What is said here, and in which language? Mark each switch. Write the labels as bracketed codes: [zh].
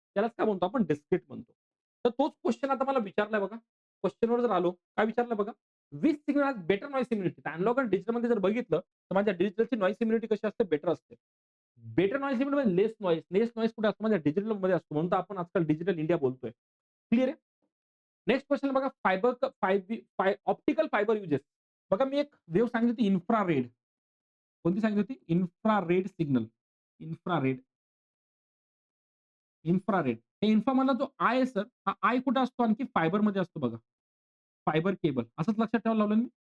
[mr] त्यालाच काय म्हणतो आपण डिस्क्रीट म्हणतो. तर तोच क्वेश्चन आता मला विचारलाय बघा. क्वेश्चनवर जर आलो, काय विचारलं बघा? [en] Which signal has better noise immunity? [mr] Analogue आणि डिजिटलमध्ये जर बघितलं, तर माझ्या डिजिटलची नॉईज इम्युनिटी कशी असते? बेटर असते. बेटर नॉईज इम्युनिटी म्हणजे लेस नॉईज. लेस नॉईज कुठे असतो? माझ्या डिजिटलमध्ये असतो. म्हणून तर आपण आजकाल डिजिटल इंडिया बोलतोय. क्लिअर आहे? नेक्स्ट क्वेश्चन बघा ऑप्टिकल फायबर युजेस. बघा मी एक वेव्ह सांगितली होती इन्फ्रारेड. कोणती सांगितली होती? Infrared signal. Infrared, infrared. हे इन्फ्रा मधला जो आय आहे सर, हा आय कुठे असतो? आणखी फायबरमध्ये असतो बघा. Fibre cable. असंच लक्षात ठेवायला लावलं मी.